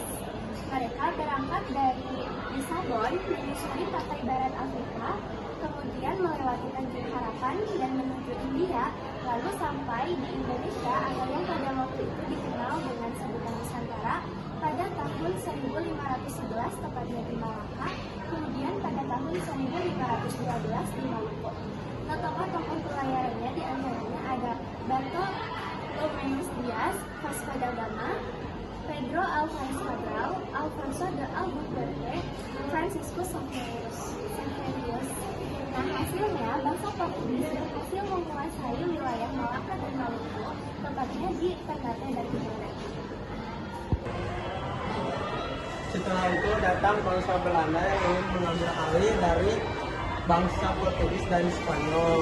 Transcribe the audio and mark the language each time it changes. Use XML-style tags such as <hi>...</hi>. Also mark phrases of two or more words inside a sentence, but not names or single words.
<id>Mereka berangkat dari Lisabon menyusuri pantai barat Afrika, kemudian melewati Tanjung Harapan dan menuju India, lalu sampai di Indonesia atau yang pada waktu itu dikenal dengan sebutan Nusantara pada tahun 1511 tepatnya di Malaka, kemudian pada tahun 1512 di Maluku. Nah, tokoh-tokoh pelayarannya diantaranya ada Bartolomé Dias, Vasco da Gama, Pedro Alvarez Cabral, Alfonso de Albuquerque, Francisco Santos. Nah, hasilnya bangsa Portugis berhasil menguasai wilayah Malaka dan Maluku, tepatnya di Ternate dan Timor. Setelah itu datang bangsa Belanda yang ingin mengambil alih dari bangsa Portugis dan Spanyol.</id>